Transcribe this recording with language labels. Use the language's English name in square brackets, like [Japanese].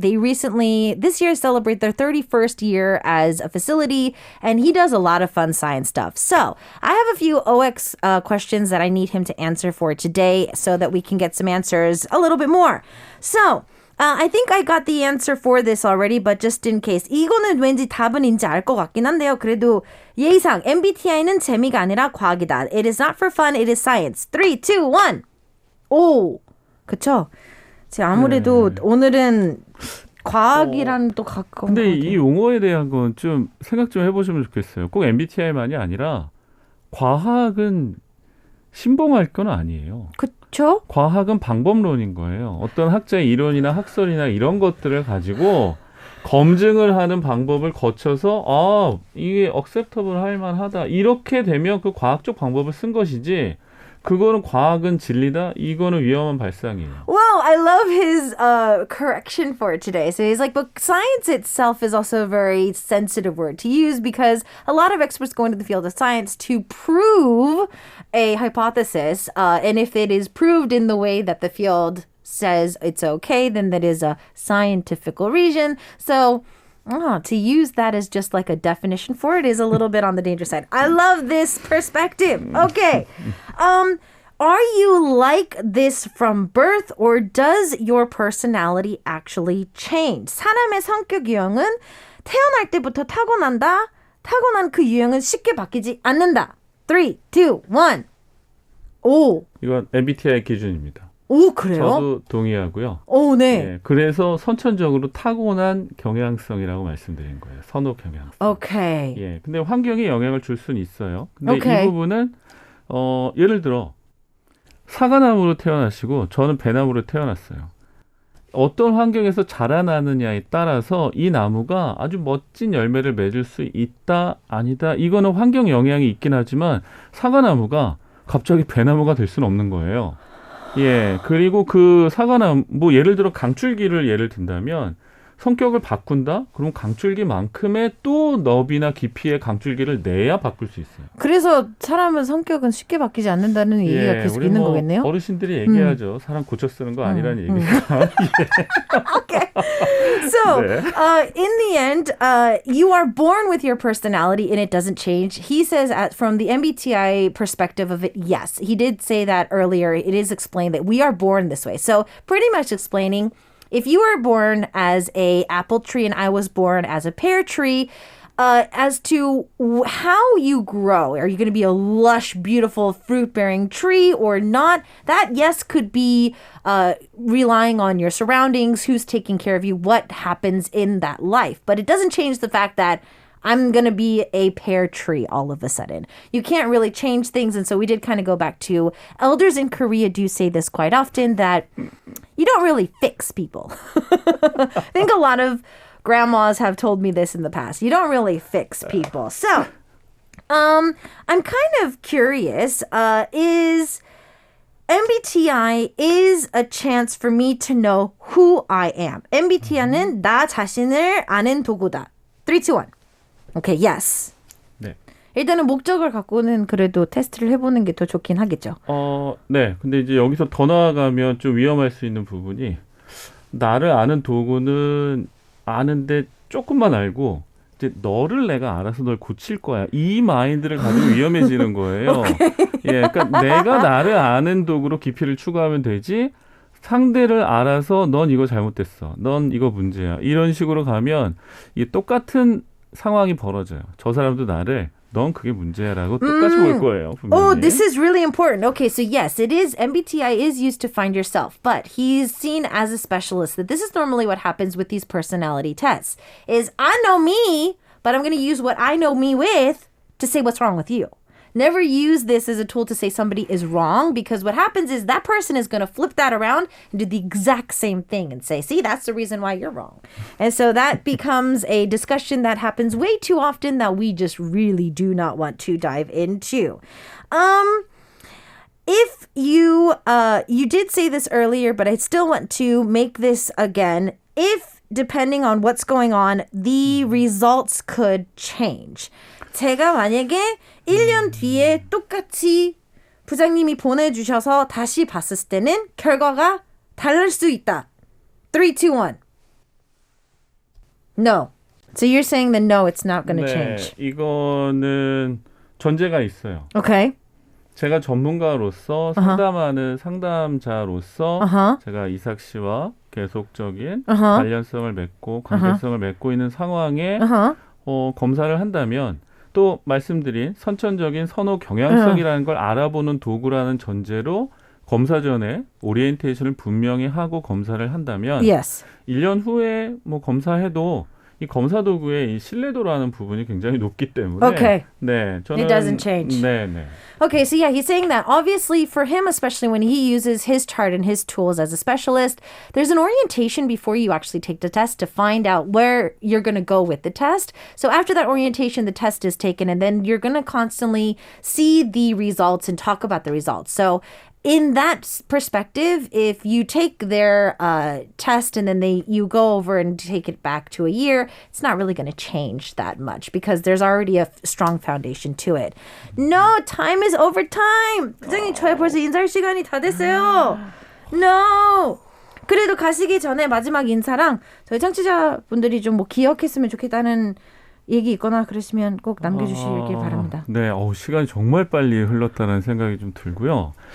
[English] They recently, this year, celebrate their 31st year as a facility, and he does a lot of fun science stuff. So I have a few OX questions that I need him to answer for today so that we can get some answers a little bit more. So, I think I got the answer for this already, but just in case. [Korean] 이거는 왠지 답은인지 알 것 같긴 한데요. 그래도 예의상 MBTI는 재미가 아니라 과학이다. [English] It is not for fun, it is science. [Korean] 3, 2, 1. 오, 그쵸? 제가 아무래도 오늘은 과학이랑 또 가까운 근데 것 이 같아요. 용어에 대한 건 좀 생각 좀 해보시면 좋겠어요. 꼭 MBTI만이 아니라 과학은 신봉할 건 아니에요. 그쵸? 과학은 방법론인 거예요. 어떤 학자의 이론이나 학설이나 이런 것들을 가지고 검증을 하는 방법을 거쳐서 이게 acceptable 할 만하다. 이렇게 되면 그 과학적 방법을 쓴 것이지 그거는 과학은 진리다. 이거는 위험한 발상이에요. [English] Well, I love his correction for it today. So he's like, but science itself is also a very sensitive word to use because a lot of experts go into the field of science to prove a hypothesis. And if it is proved in the way that the field says it's okay, then that is a scientific reason. So To use that as just like a definition for it is a little bit on the dangerous side. I love this perspective. Okay. Are you like this from birth or does your personality actually change? [Korean] 사람의 성격 유형은 태어날 때부터 타고난다. 타고난 그 유형은 쉽게 바뀌지 않는다. 3, 2, 1. 오. 이건 MBTI 기준입니다. 오, 그래요? 저도 동의하고요. 오, 네. 예, 그래서 선천적으로 타고난 경향성이라고 말씀드린 거예요. 선호 경향성. 오케이. 예, 근데 환경에 영향을 줄 수는 있어요. 근데 오케이. 이 부분은 예를 들어 사과나무로 태어나시고 저는 배나무로 태어났어요. 어떤 환경에서 자라나느냐에 따라서 이 나무가 아주 멋진 열매를 맺을 수 있다, 아니다. 이거는 환경 영향이 있긴 하지만 사과나무가 갑자기 배나무가 될 수는 없는 거예요. 예, 그리고 그 사과나무, 뭐 예를 들어 강줄기를 예를 든다면 성격을 바꾼다? 그럼 강줄기만큼의 또 너비나 깊이의 강줄기를 내야 바꿀 수 있어요. 그래서 사람은 성격은 쉽게 바뀌지 않는다는 얘기가 계속 우리 있는 뭐 거겠네요? 어르신들이 얘기하죠. 사람 고쳐 쓰는 거 아니라는 얘기가. [English] Okay. So, [Korean] 네. [English] in the end, you are born with your personality and it doesn't change. He says, from the MBTI perspective of it, yes. He did say that earlier. It is explained that we are born this way. So, pretty much explaining, if you were born as a apple tree and I was born as a pear tree, as to how you grow. Are you going to be a lush, beautiful, fruit-bearing tree or not? That, yes, could be relying on your surroundings, who's taking care of you, what happens in that life. But it doesn't change the fact that I'm going to be a pear tree all of a sudden. You can't really change things. And so we did kind of go back to elders in Korea do say this quite often, that you don't really fix people. I think a lot of grandmas have told me this in the past. You don't really fix people. So, I'm kind of curious, is MBTI is a chance for me to know who I am. [Korean] MBTI는 나 자신을 아는 도구다. [English] 3, 2, 1. Okay, yes. [Korean] 네. 일단은 목적을 갖고는 그래도 테스트를 해보는 게 더 좋긴 하겠죠. 네. 근데 이제 여기서 더 나아가면 좀 위험할 수 있는 부분이 나를 아는 도구는 아는데 조금만 알고 이제 너를 내가 알아서 널 고칠 거야. 이 마인드를 가지고 위험해지는 거예요. 예, 그러니까 내가 나를 아는 도구로 깊이를 추구하면 되지. 상대를 알아서 넌 이거 잘못됐어. 넌 이거 문제야. 이런 식으로 가면 이 똑같은 상황이 벌어져요. 저 사람도 나를 넌 그게 문제야라고 똑같이 볼 거예요. 분명히. [English] Oh, this is really important. Okay, so yes, it is MBTI is used to find yourself, but he's seen as a specialist. That this is normally what happens with these personality tests. Is I know me, but I'm going to use what I know me with to say what's wrong with you. Never use this as a tool to say somebody is wrong, because what happens is that person is going to flip that around and do the exact same thing and say, see, that's the reason why you're wrong. And so that becomes a discussion that happens way too often that we just really do not want to dive into. If you did say this earlier, but I still want to make this again. If, depending on what's going on, the results could change. [Korean] 제가 만약에 1년 뒤에 똑같이 부장님이 보내주셔서 다시 봤을 때는 결과가 다를 수 있다. [English] 3, 2, 1. No. So you're saying that no, it's not going to change. [Korean] 이거는 전제가 있어요. [English] Okay. [Korean] 제가 전문가로서 상담하는 상담자로서 제가 이삭 씨와 계속적인 관련성을 맺고 관계성을 맺고 있는 상황에 검사를 한다면 또 말씀드린 선천적인 선호 경향성이라는 걸 알아보는 도구라는 전제로 검사 전에 오리엔테이션을 분명히 하고 검사를 한다면 [English] Yes. [Korean] 1년 후에 뭐 검사해도 이 검사 도구의 이 신뢰도라는 부분이 굉장히 높기 때문에 [English] Okay. [Korean] 네, 저는 [English] It doesn't change. [Korean] 네, 네. [English] Okay, so yeah, he's saying that obviously for him, especially when he uses his chart and his tools as a specialist, there's an orientation before you actually take the test to find out where you're going to go with the test. So after that orientation, the test is taken, and then you're going to constantly see the results and talk about the results. So in that perspective, if you take their test and then you go over and take it back to a year, it's not really going to change that much because there's already a strong foundation to it. No, time is over time. [Korean] 부장님, 저희 벌써 인사할 시간이 다 됐어요. [English] No. [Korean] 그래도 가시기 전에 마지막 인사랑 저희 청취자분들이 좀 뭐 기억했으면 좋겠다는 얘기 있거나 그러시면 꼭 남겨주시길 바랍니다. 네, 시간이 정말 빨리 흘렀다는 생각이 좀 들고요.